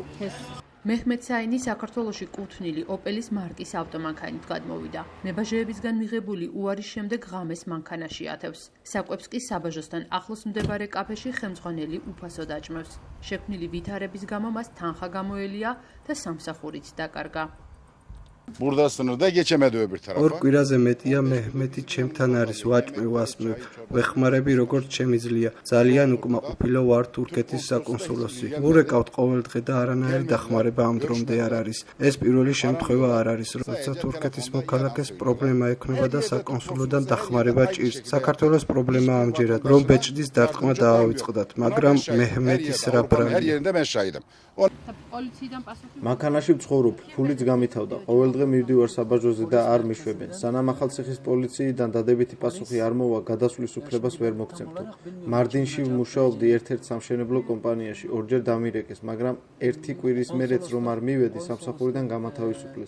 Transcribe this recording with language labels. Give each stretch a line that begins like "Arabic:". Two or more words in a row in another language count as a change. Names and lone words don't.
Georgian: მეჰმედ საინი საქართველოში კუთვნილი ოპელის მარკის ავტომანქანით გადმოვიდა. მებაჟეებისგან მიღებული უარის შემდეგ ღამეს მანქანაში ათევს. საკვებს კი საბაჟოსთან ახლოს მდებარე კაფეში ხელმძღვანელი უფასო დაჭმევს. შექმნილი ვითარების გამო მას თანხა გამოელია და სამსახურიც დაკარგა.
Turkish: Buradasınız da geçemedi tarafa.
Georgian: ორ კვირაზე მეტია მეჰმეთი ჩემთან არის, ვაჭმევ, ვასმევ, ვეხმარები როგორც შემიძლია. ძალიან უკმაყოფილო ვარ თურქეთის საკონსულოში. ვურეკავთ ყოველდღე და არანაირი დახმარება ამ დრომდე არ არის. ეს პირველი შემთხვევა არ არის, როცა თურქეთის მოქალაქეს პრობლემა ექნება და საკონსულოდან დახმარება ჭირს. საქართველოს პრობლემა ამჯერად, რომ ბეჭდის დარტყმა დაავიწყდათ, მაგრამ მეჰმეთის რა
Turkish: Her
Georgian: ბრალი.
Turkish: yerinde ben şahidim.
Georgian: მანქანაში ვცხოვრობ, ფულიც გამითავდა. ყოველდღე მივდივარ საბაჟოზე და არ მიშვებენ. სანამ ახალციხის პოლიციიდან დადებითი პასუხი არ მოვა, გადასვლის უფლებას ვერ მოგცემთო. მარდინში ვმუშაობდი ერთ-ერთ სამშენებლო კომპანიაში, ორჯერ დამირეკეს, მაგრამ ერთი კვირის მერეც რომ არ მივედი, სამსახურიდან გამათავისუფლეს.